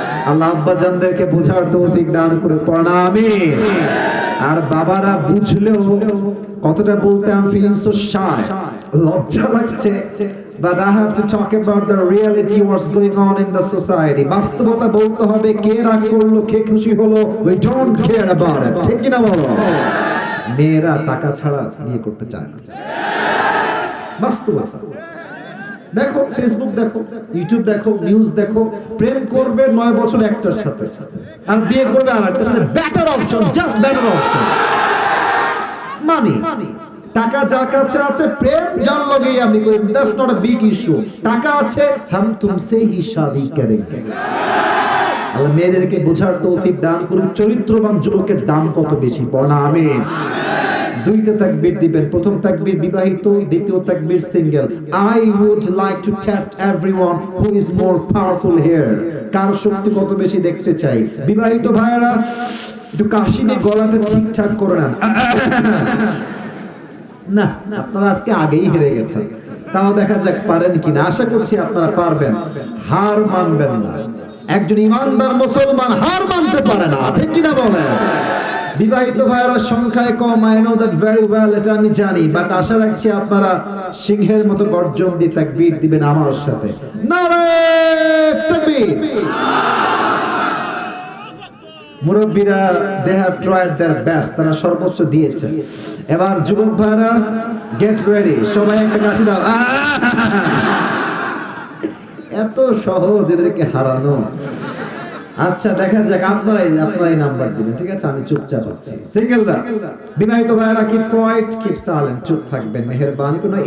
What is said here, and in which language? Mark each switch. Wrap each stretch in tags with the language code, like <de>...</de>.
<bn>আল্লাহ আব্বা জানদেরকে বোঝার তৌফিক দান করে পড়া আমিন। আর বাবারা বুঝলেও কতটা বলতে আমি ফিলিং সো শাই, লজ্জা লাগছে,</bn> <en>but I have to talk about the reality what's going on in the society.</en> <bn>বাস্তবতা বলতে হবে, কে রাগ করলো, কে খুশি হলো,</bn> <en>we don't care about it,</en> <bn>ঠিক কি না বলো? মেয়েরা টাকা ছাড়া বিয়ে করতে চায় না, বাস্তবতা। দেখো, ফেসবুক দেখো, ইউটিউব দেখো, নিউজ দেখো, প্রেম করবে 9 বছর একটার সাথে, আর বিয়ে করবে আরেকটার সাথে। Better option, just better option. মানি, টাকা যার কাছে আছে, প্রেম যার লগেই আমি করি,</bn> <en>That's not a big issue.</en> <bn>টাকা আছে,</bn> <hi>হাম তুমসে হি শাদি করেঙ্গে।</hi> <bn>আল্লাহ মেয়েদেরকে বোঝার তৌফিক দান করুন। চরিত্রবান যুবকের দাম কত বেশি, পড়া আমিন। দুইটা তাকবীর দিবেন, প্রথম তাকবীর বিবাহিত, দ্বিতীয় তাকবীর single.</bn> <en>I would like to test everyone who is more powerful here.</en> <bn>কার শক্তি কত বেশি দেখতে চাই। বিবাহিত ভাইরা একটু কাশি দিয়ে গলাটা ঠিকঠাক করে নেন। না, আপনারা আজকে আগেই হেরে গেছেন, তাও দেখা যাক পারেন কিনা। আশা করছি আপনারা পারবেন, হার মানবেন না। একজন ইমানদার মুসলমান হার মানতে পারে না, ঠিক কিনা বলেন? বিবাহিত ভাইরা সংখ্যায় কম,</bn> <en>I know that very well,</en> <bn>এটা আমি জানি, বাট আশা রাখছি আপনারা সিংহের মতো গর্জন দিয়ে তাকবীর দিবেন আমার সাথে। নারে তাকবীর। মুরব্বীরা</bn> <en>they have tried their best,</en> <bn>তারা সর্বোচ্চ দিয়েছে। এবার যুবক ভাইরা গেট রেডি, সবাই একটা কাশি দাও। এত সহজ এদেরকে হারানো। আচ্ছা, দেখা যাক, আপনারাই নাম্বার দিবেন, ঠিক আছে? আমি চুপচাপ আছি। সিঙ্গেলরা, বিবাহিত ভাইরা</bn> <en>keep quiet, keep silent,</en> <bn>চুপ থাকবেন মেহেরবানি করে।</bn>